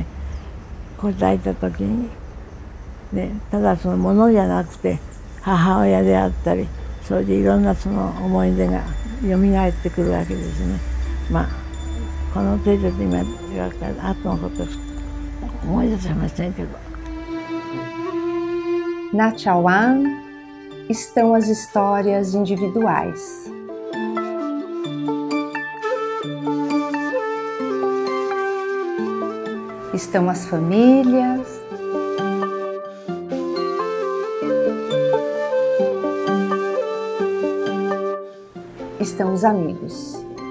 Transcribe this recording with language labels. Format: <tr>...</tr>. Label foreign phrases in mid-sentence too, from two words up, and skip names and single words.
<ja>こう抱いた時に。ね、ただそのものじゃなくて母親であったり、それでいろんなその思い出がよみがえってくるわけですね。この程度で今後のこと思い出せませんけど。</ja> <pt>Na Chawan estão as histórias individuais. Estão as famílias. Estão os amigos.</pt>